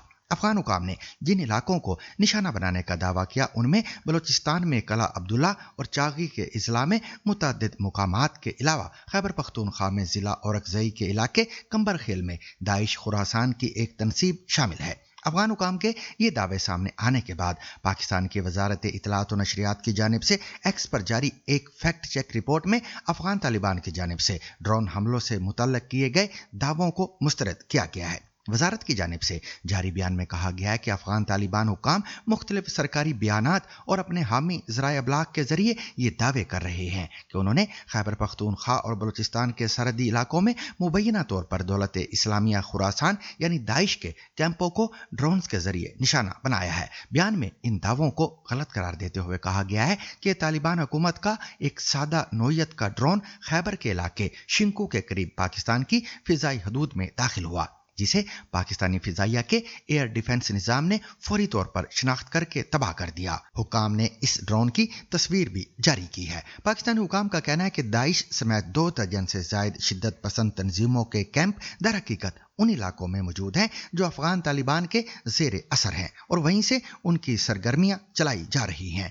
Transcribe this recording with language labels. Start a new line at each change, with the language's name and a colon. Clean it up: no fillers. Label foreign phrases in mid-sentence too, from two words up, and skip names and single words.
Urdu: افغان حکام نے جن علاقوں کو نشانہ بنانے کا دعویٰ کیا ان میں بلوچستان میں قلعہ عبداللہ اور چاغی کے اضلاع میں متعدد مقامات کے علاوہ خیبر پختونخوا میں ضلع اورکزئی کے علاقے کمبر خیل میں داعش خراسان کی ایک تنصیب شامل ہے. افغان حکام کے یہ دعوے سامنے آنے کے بعد پاکستان کی وزارت اطلاعات و نشریات کی جانب سے ایکس پر جاری ایک
English: fact check report
Urdu: میں افغان طالبان کی جانب سے ڈرون حملوں سے متعلق کیے گئے دعووں کو مسترد کیا گیا ہے. وزارت کی جانب سے جاری بیان میں کہا گیا ہے کہ افغان طالبان حکام مختلف سرکاری بیانات اور اپنے حامی ذرائع ابلاغ کے ذریعے یہ دعوے کر رہے ہیں کہ انہوں نے خیبر پختونخوا اور بلوچستان کے سرحدی علاقوں میں مبینہ طور پر دولت اسلامیہ خراسان یعنی داعش کے کیمپوں کو ڈرونز کے ذریعے نشانہ بنایا ہے. بیان میں ان دعووں کو غلط قرار دیتے ہوئے کہا گیا ہے کہ طالبان حکومت کا ایک سادہ نوعیت کا ڈرون خیبر کے علاقے شنکو کے قریب پاکستان کی فضائی حدود میں داخل ہوا. جسے پاکستانی فضائیہ کے
English: air defense
Urdu: نظام نے فوری طور پر شناخت کرکے تباہ کر دیا. حکام نے اس ڈرون کی تصویر بھی جاری کی ہے. پاکستانی حکام کا کہنا ہے کہ داعش سمیت 2 درجن سے زائد شدت پسند تنظیموں کے کیمپ در حقیقت ان علاقوں میں موجود ہیں جو افغان طالبان کے زیر اثر ہیں اور وہیں سے ان کی سرگرمیاں چلائی جا رہی ہیں.